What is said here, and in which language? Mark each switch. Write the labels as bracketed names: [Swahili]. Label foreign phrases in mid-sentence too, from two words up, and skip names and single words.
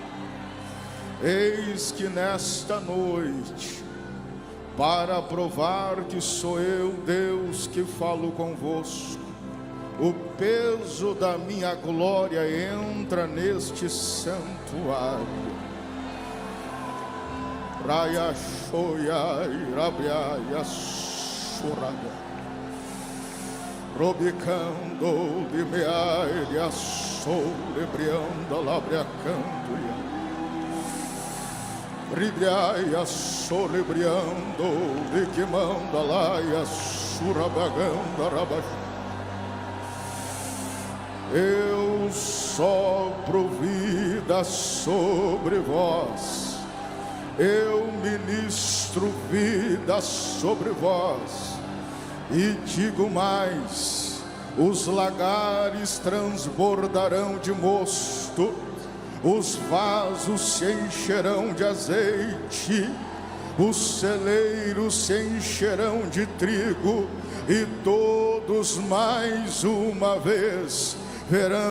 [Portuguese] Eis que nesta noite, para provar que sou eu, Deus, que falo convosco, o peso da minha glória entra neste santuário. Raia shoya irabiaya suraga, robicando limeaia solebrianda labriacandoia, ribriaia solebriando liquimanda laia surabaganda rabaxu. Eu sopro vida sobre vós, eu ministro vida sobre vós, e digo mais: os lagares transbordarão de mosto, os vasos se encherão de azeite, os celeiros se encherão de trigo, e todos mais uma vez verão